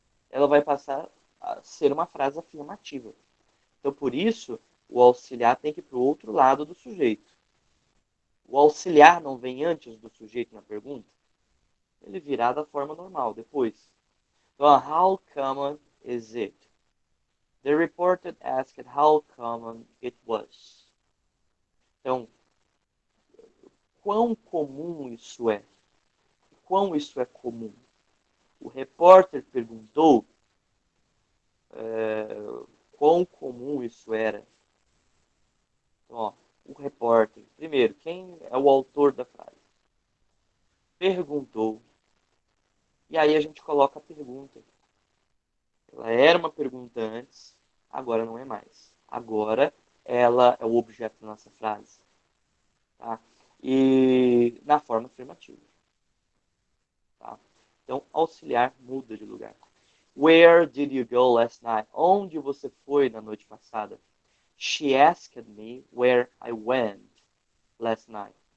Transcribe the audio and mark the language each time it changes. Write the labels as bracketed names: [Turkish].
[Portuguese] Ela vai passar a ser uma frase afirmativa. Então, por isso, o auxiliar tem que ir para o outro lado do sujeito. O auxiliar não vem antes do sujeito na pergunta? Ele virá da forma normal, depois. [English] Então, how common is it? The reporter asked how common it was. [Portuguese] Então, quão comum isso é? Quão isso é comum? O repórter perguntou quão comum isso era. Então, ó, o repórter, primeiro, quem é o autor da frase, perguntou, e aí a gente coloca a pergunta. Ela era uma pergunta antes, agora não é mais. Agora ela é o objeto da nossa frase. Tá? E na forma afirmativa. Tá? Então, auxiliar muda de lugar. [English] Where did you go last night? [Portuguese] Onde você foi na noite passada? [English] She asked me where I went last night.